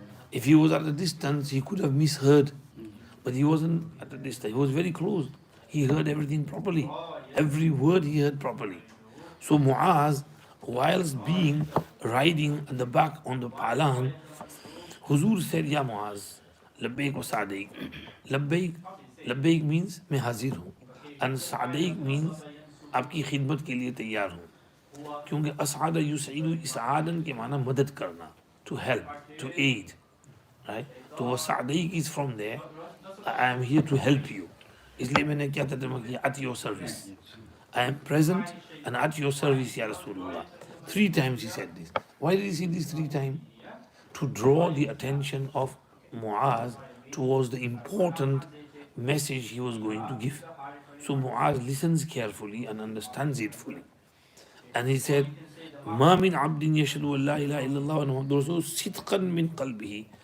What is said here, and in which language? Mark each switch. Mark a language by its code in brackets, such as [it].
[en] If he was at a distance, he could have misheard. But he wasn't at a distance. He was very close. He heard everything properly. Every word he heard properly. So Muaz, whilst being riding at the back on the palan, Huzur said, "Ya Muaz, labbaik wa sa'daik." [hi] Labbaik means मैं हाजिर हूँ, and sa'daik means आपकी खिदमत के लिए तैयार हूँ. क्योंकि असआदा युसईदु इसआदन के माना मदद करना, [en] to help, to aid, right? [hi] तो वो [en] sa'daik is from there. I am here to help you. [hi] इसलिए मैंने क्या तर्जुमा किया, [en] at your service. I am present and at your service, Ya Rasulullah. 3 times he said this. Why did he say this 3 times? To draw the attention of Muaz towards the important message he was going to give. So Muaz listens carefully and understands it fully. And he said, "Ma min abdin yashhadu an la ilaha illallah wa Muhammadur Rasul sidqan min qalbihi."